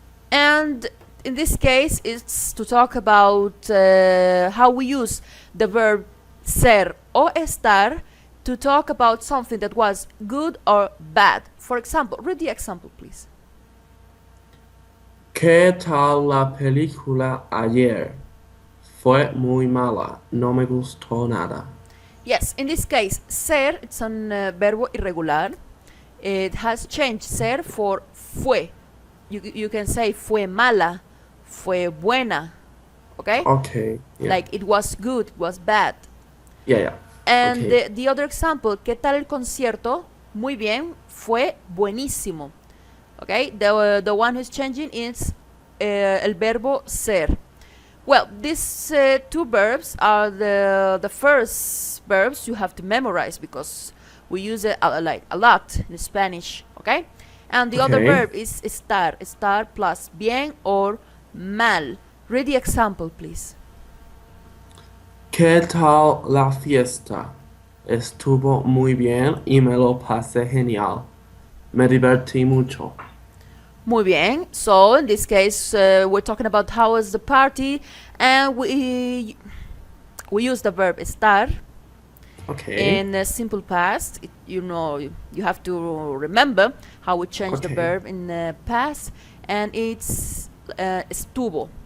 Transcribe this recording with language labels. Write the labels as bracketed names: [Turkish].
[English] And in this case, it's to talk about how we use the verb [Spanish] ser o estar [English] to talk about something that was good or bad. For example, read the example, please. [Spanish] ¿Qué tal la película ayer? Fue muy mala. No me gustó nada. [English] Yes, in this case, ser, it's an [Spanish] verbo irregular. [English] It has changed ser for fue. You can say [Spanish] fue mala, fue buena, [English] okay? Okay. Yeah. Like it was good, it was bad. Yeah. And Okay. the other example, [Spanish] ¿qué tal el concierto? Muy bien, fue buenísimo. [English] Okay, the one who's changing is [Spanish] el verbo ser. [English] Well, these two verbs are the first verbs you have to memorize because we use it a lot in Spanish. Okay, and the other Okay. verb is estar plus bien or mal. Read the example, please. [Spanish] ¿Qué tal la fiesta? Estuvo muy bien y me lo pasé genial. Me divertí mucho. Muy bien. [English] So in this case, we're talking about how was the party, and we use the verb estar Okay. in simple past. You have to remember how we change the Okay. verb in the past, and it's estuvo.